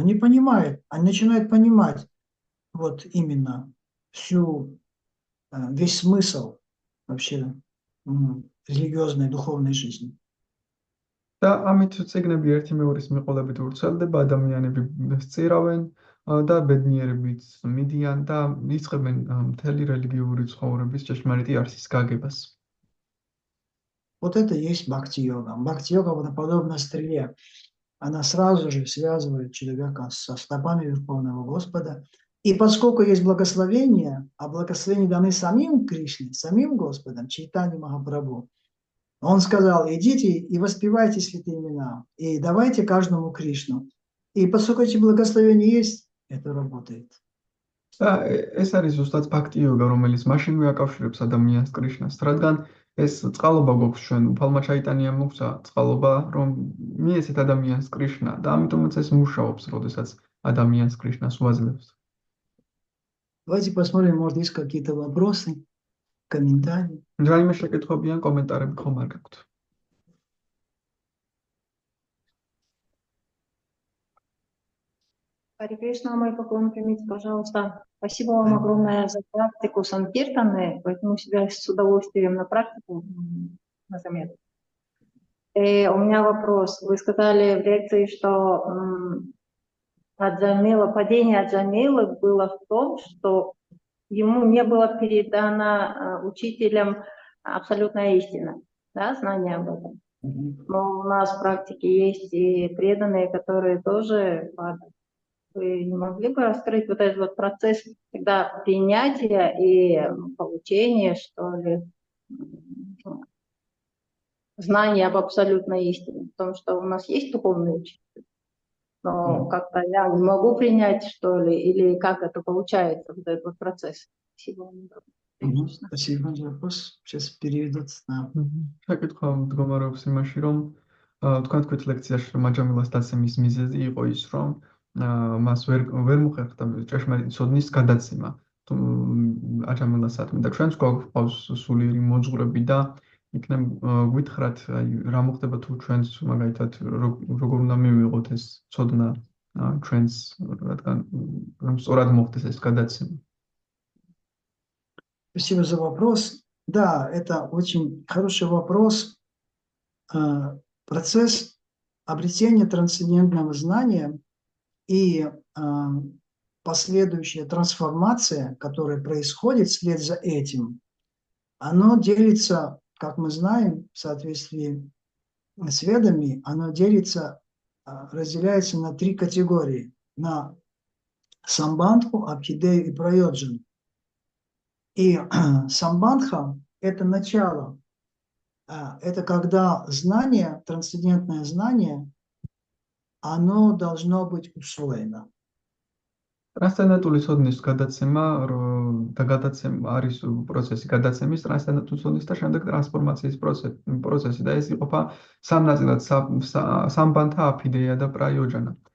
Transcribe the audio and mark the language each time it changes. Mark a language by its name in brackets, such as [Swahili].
[Russian] Они понимают, они начинают понимать вот именно весь смысл вообще религиозной, духовной жизни. [Georgian] და ამით წიგნები ერთი მეორის მიყოლებით ვრცელდება, ადამიანები სწირავენ და ბედნიერებით მიდიან და იწყებენ მთელი რელიგიური ცხოვრების ჭეშმარიტი არსის გაგებას. [Russian] Вот это и есть бхакти-йога. Бхакти-йога подобна стреле. Она сразу же связывает человека со стопами Верховного Господа. И поскольку есть благословения, а благословения даны самим Кришне, самим Господом, Чайтанья Махапрабху, он сказал: идите и воспевайте святые имена, и давайте каждому Кришну. И поскольку эти благословения есть, это работает. [Georgian] და ეს არის ზუსტად ბхакти-йога, რომელიც მაშინვე აკავშირებს ადამიანს კრიშნას, რადგან ეს წყალობა გვაქვს ჩვენ, უფალმა ჩაიტანიამ მოგცა წყალობა, რომ მიეცეთ ადამიანს კრიშნა და ამიტომაც ეს მუშაობს, როდესაც ადამიანს კრიშნას უაძლევს. [Russian] Давайте посмотрим, может, есть какие-то вопросы, комментарии. [Georgian] რაიმე შეკითხვები ან კომენტარები ხომ არ გაქვთ? [Russian] Харе Кришна, мой поклон примите, пожалуйста. Спасибо вам огромное за практику санкиртаны. Возьму себя с удовольствием на практику, на заметку. У меня вопрос. Вы сказали в лекции, что падение Аджамилы было в том, что ему не было передано учителям абсолютная истина, да, знание об этом. Но у нас в практике есть и преданные, которые тоже падают. Вы не могли бы раскрыть вот этот вот процесс тогда принятия и получения, что ли, знания об абсолютной истине? Потому что у нас есть духовный учитель, но как-то я не могу принять, что ли, или как это получается, вот этот вот процесс? Спасибо вам. Спасибо за вопрос. Сейчас переведут на... [Georgian] შეკითხვა მდგომარეობს იმაში, რომ თქვენ თქვით ლექციაში, რომ აჯამილას დაცემის მიზეზი იყო ის, რომ მას ვერ მოხერხდა ჭეშმარიტი ცოდნის გადაცემა აჯამილასადმი და ჩვენც გვაქვს სულიერი მოძღვრები და იქნებ გვითხრათ, რა მოხდება თუ ჩვენც მაგალითად როგორ უნდა მივიღოთ ეს ცოდნა ჩვენს, რადგან რომ სწორად მოხდეს ეს გადაცემა. Спасибо за вопрос. [Russian] Да, это очень хороший вопрос. Процесс обретения трансцендентного знания и последующая трансформация, которая происходит вслед за этим, оно делится, как мы знаем, в соответствии с ведами, оно разделяется на 3 категории: на самбандху, абхидею и прайоджану. И самбандха – это начало, это когда знание, трансцендентное знание, оно должно быть усвоено. [Georgian] ტრანსცენდენტული ცოდნის გადაცემა და გადაცემა არის პროცესი გადაცემის, ტრანსცენდენტული ცოდნის და შემდეგ ტრანსფორმაციის პროცესი და ეს იყოფა 3 ნაწილად: სამბანთა, აფიდეა და პრაიოჯანა.